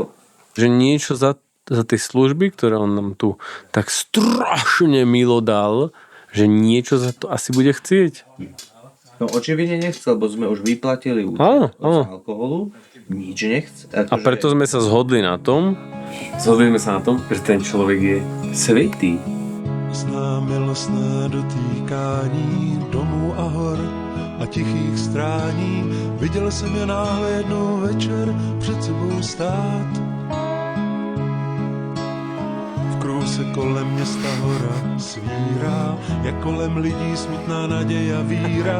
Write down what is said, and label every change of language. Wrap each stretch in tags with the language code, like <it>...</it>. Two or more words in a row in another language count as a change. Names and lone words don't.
<sk>Že niečo za tie služby, ktoré on nám tu tak strašne milo dal, že niečo za to asi bude chcieť. No očividne nechcel, lebo sme už vyplatili účet Áno, od áno. alkoholu. Nič nechce. A preto sme sa zhodli na tom, že ten človek je svätý.</sk> <cs>Zná milostné dotýkání domů a hor a tichých strání. Viděl jsem je náhle jednou večer před sebou stát. V kruhu se kolem města hora svírá, jak kolem lidí smutná naděj a víra.</cs>